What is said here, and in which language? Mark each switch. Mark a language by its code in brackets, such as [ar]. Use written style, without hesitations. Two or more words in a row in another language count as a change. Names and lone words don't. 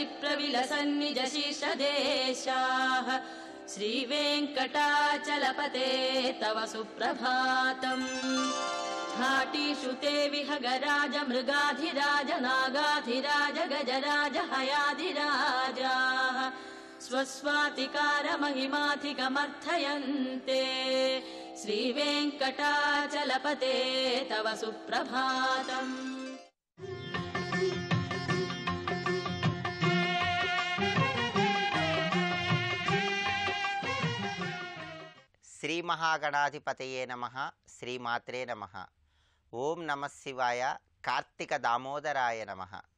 [sa] प्रविलसन्निज शीर्षदेशाः श्रीवेङ्कटाचलपते तव सुप्रभातम् घाटीषु ते विहगराज मृगाधिराज नागाधिराज गजराज हयाधिराजाः स्वस्वातिकार महिमाधिकमर्थयन्ते श्रीवेङ्कटाचलपते तव सुप्रभातम्। శ్రీ మహాగణాధిపతయే నమః. శ్రీమాత్రే నమః. ఓం నమః శివాయ. కార్తీక దామోదరాయ నమః.